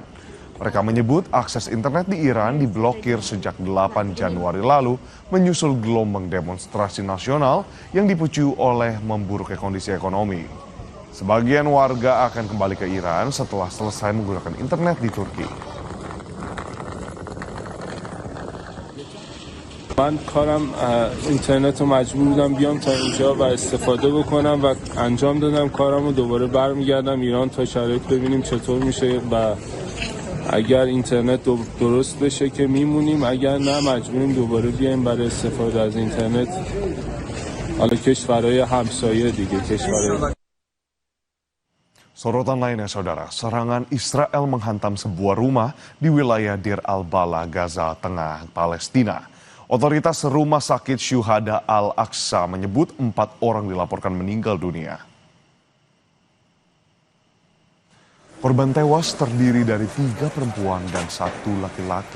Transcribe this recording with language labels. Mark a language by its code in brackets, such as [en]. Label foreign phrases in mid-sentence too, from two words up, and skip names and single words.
[id] Mereka menyebut akses internet di Iran diblokir sejak 8 Januari lalu menyusul gelombang demonstrasi nasional yang dipicu oleh memburuknya kondisi ekonomi. Sebagian warga akan kembali ke Iran setelah selesai menggunakan internet di Turki. [fa] من کارم اینترنت رو مجبور بودم بیام تا اینجا و استفاده بکنم و انجام دادم کارم رو. دوباره برمیگردم ایران تا شرایط ببینیم چطور میشه و اگر اینترنت درست بشه که میمونیم، اگر نه مجبوریم دوباره بیایم برای استفاده از اینترنت حالا کشورهای همسایه دیگه کشورهای. [id] Sorotan lainnya saudara, serangan Israel menghantam sebuah rumah di wilayah Dir al-Bala, Gaza Tengah, Palestina. Otoritas Rumah Sakit Syuhada Al-Aqsa menyebut 4 orang dilaporkan meninggal dunia. Korban tewas terdiri dari 3 perempuan dan 1 laki-laki.